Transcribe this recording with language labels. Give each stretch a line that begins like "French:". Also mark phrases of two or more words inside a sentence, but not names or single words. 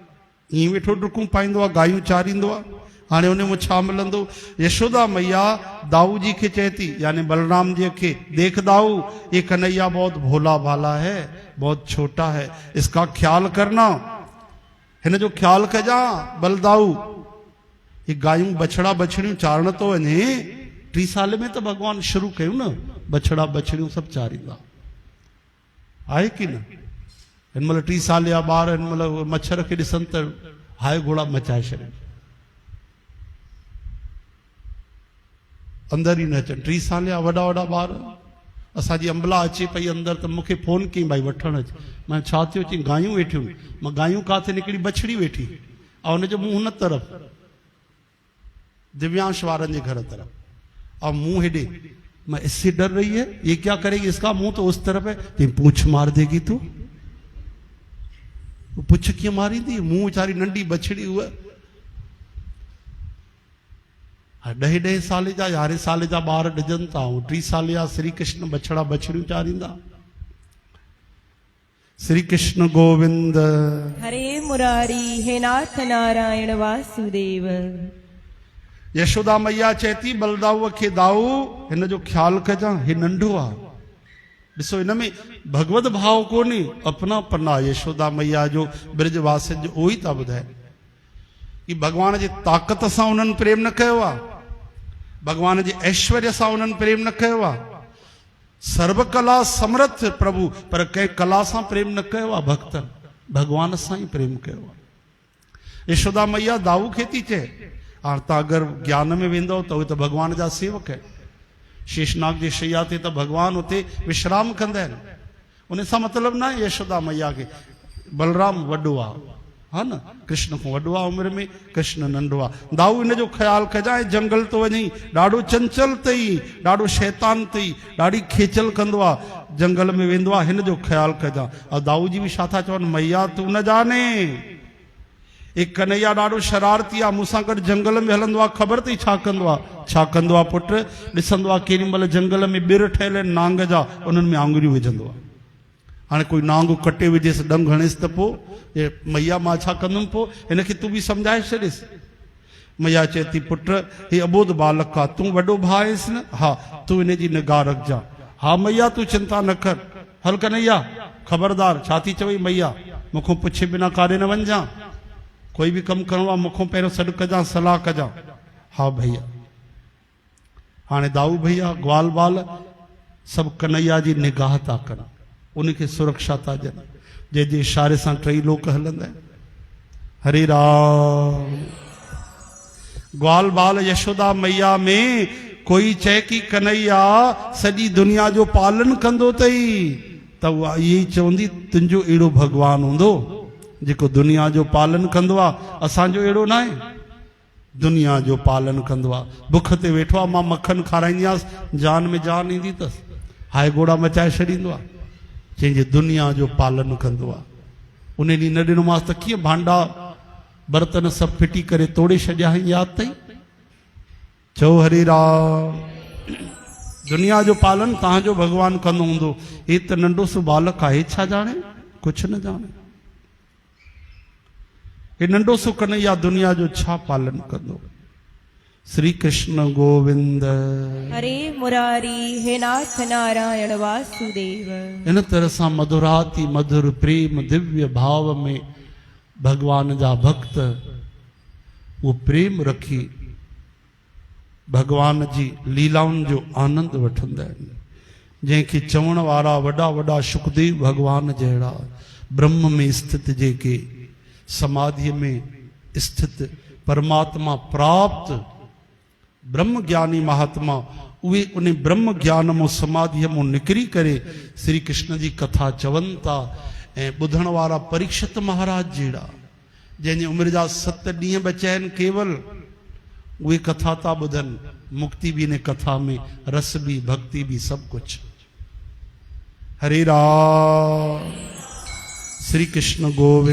Sindhi: ईअं वेठो डुकूं पाईंदो आहे, गायूं चारींदो आहे। हाणे उन में छा मिलंदो? यशोदा मैया दाऊ जी खे चए थी, यानी बलराम जी खे,
Hindi: देख दाऊ, ये कन्हैया बहुत भोला भाला है, बहुत छोटा है, इसका ख्याल करना,
Sindhi: हिन जो ख्याल कजां बलदाऊ। ये गायूं बछड़ा बछड़ियूं चारण तो वञे। 3 साल में तो भगवान शुरू कयूं न, बछड़ा बछड़ियूं सभु चारींदा, आहे कि न? हिन महिल 3 साल जा ॿार हिन महिल मच्छर खे ॾिसनि त हाय घोड़ा मचाए छॾनि, अंदरि ई न अचनि। 3 साल जा वॾा वॾा ॿार। असांजी अंबला अचे पई अंदरि त मूंखे फोन कई, भाई वठणु अच। मां छा थियो? चई गायूं वेठियूं। मां गायूं काथे निकिरी? बछड़ी वेठी, ऐं हुनजो मुंहुं हुन तरफ़, दिव्यांश वारनि जे घर तरफ़, और मुंह हेॾे।
Hindi: मैं इससे डर रही है, ये क्या करेगी? इसका मुंह तो उस तरफ है। कि पूछ मार देगी तू?
Sindhi: पुछ कीअं मारींदी? मुंह वीचारी नंढी बछड़ी हुआ 10 साल जा 11 साल जा ॿार ॾिजनि था, ऐं 3 साल जा श्री कृष्ण बछड़ा बछड़ियूं चारींदा। श्री कृष्ण गोविंद। हरे मुरारी, हे नाथ नारायण वासुदेव। यशोदा मैया चेती बलदाऊ खे, दाऊ हिन जो ख्याल कजां, हे नंढो आहे। ॾिसो हिन में भगवत भाव कोन्हे, अपनापन आहे यशोदा मैया जो, ब्रजवासियुनि जो। उहो ई था ॿुधाइनि कि भगवान जी ताक़त सां उन्हनि प्रेम न कयो आहे, भगवान जे ऐश्वर्य सां उन्हनि प्रेम न कयो आहे। सर्व कला समर्थ प्रभु, पर कंहिं कला सां प्रेम न कयो आहे भक्तनि, भगवान सां ई प्रेम कयो आहे। यशोदा मैया दाऊ खे थी चए, हाणे तव्हां अगरि ज्ञान में वेंदव त उहे त भगवान जा सेवक आहिनि। शेषनाग जी शैया ते त भगवान उते विश्राम कंदा आहिनि। उन सां मतिलबु न आहे यशोदा मैया खे बलराम वॾो आहे, हा न, कृष्ण खां वॾो आहे उमिरि में, कृष्ण नंढो आहे। दाऊ हिन जो ख्याल कजांइ, जंगल तो वञी, ॾाढो चंचल अथई, ॾाढो शैतान अथई, ॾाढी खेचल कंदो आहे, जंगल में वेंदो आहे, हिन जो ख्याल कजां। और दाऊ जी बि छा था चवनि? मैया
Hindi: तू न जाने,
Sindhi: एक कन्हैया ॾाढो शरारती आहे, मूंसां गॾु जंगल में हलंदो आहे, ख़बर अथई छा कंदो आहे? छा कंदो आहे पुटु? ॾिसंदो आहे केॾी महिल जंगल में ॿिर ठहियल आहिनि नांग जा, उन्हनि में आङुरियूं विझंदो आहे। हाणे कोई नांग कटे विझेसि, डंग हणेसि त पोइ मैया मां छा कंदुमि? पोइ हिनखे तूं बि सम्झाए छॾेसि। मैया चए थी, पुटु हे अबोध बालक आहे, तूं वॾो भाउ आहिसि न, हा तूं हिन जी निगाह रखजांइ। हा मैया तूं चिंता न कर। हल कन्हैया ख़बरदार, छा थी चवई मैया? मूंखां पुछे बिना काॾे न वञजांइ, कोई भी कम करणो आहे मूंखां पहिरियों सॾु कजां, सलाह कजां। हा भैया। हाणे दाऊ भैया ग्वाल बाल सभु कन्हैया जी निगाह था कनि, उनखे सुरक्षा था ॾियनि, जंहिंजे इशारे सां 3 लोक हलंदा आहिनि। हरे राम। ग्वाल बाल यशोदा मैया में कोई चए कि कन्हैया सॼी दुनिया जो पालन कंदो अथई, त उहा इहे ई चवंदी तुंहिंजो अहिड़ो भॻवानु हूंदो जेको दुनिया जो पालन कंदो आहे, असांजो अहिड़ो न आहे। दुनिया जो पालन कंदो आहे। बुख ते वेठो आहे, मां मखन खाराईंदीआंसि, जान में जान ईंदी अथसि, हाय घोड़ा मचाए छॾींदो आहे। चईं दुनिया जो पालन कंदो आहे। उन ॾींहुं न ॾिनोमांसि त कीअं भांडा बर्तन सभु फिटी करे तोड़े छॾिया हुई, यादि अथई? चओ हरे राम। दुनिया जो पालन तव्हांजो भॻवानु कंदो हूंदो, हे त नंढो सो बालक आहे, छा ॼाणे, कुझु न ॼाणे। हे नंढो सो कन्हैया दुनिया जो छा पालन कंदो। श्री कृष्ण गोविंद हरे मुरारी, हे नाथ नारायण वासुदेव। इन तरह सां मधुराति मधुर प्रेम दिव्य भाव में भगवान जा भक्त वो प्रेम रखी भगवान जी लीलाउनि जो आनंद वठंदा आहिनि। जंहिंखे चवण वारा वॾा वॾा सुखदेव भगवान जहिड़ा, ब्रह्म में स्थित जेके, समाधि में स्थित परमात्मा प्राप्त ब्रह्म ज्ञानी महात्मा, उहे उन ब्रह्म ज्ञान मो समाधि मो निकिरी करे श्री कृष्ण जी कथा चवनि था। ऐं ॿुधण वारा परीक्षित महाराज जहिड़ा, जंहिंजी उमिरि जा 7 ॾींहं बचिया आहिनि केवल, उहे कथा था ॿुधनि।
Hindi: मुक्ति भी ने कथा में, रस भी, भक्ति भी, सब कुछ।
Sindhi: हरे राम। श्री कृष्ण गोविंद।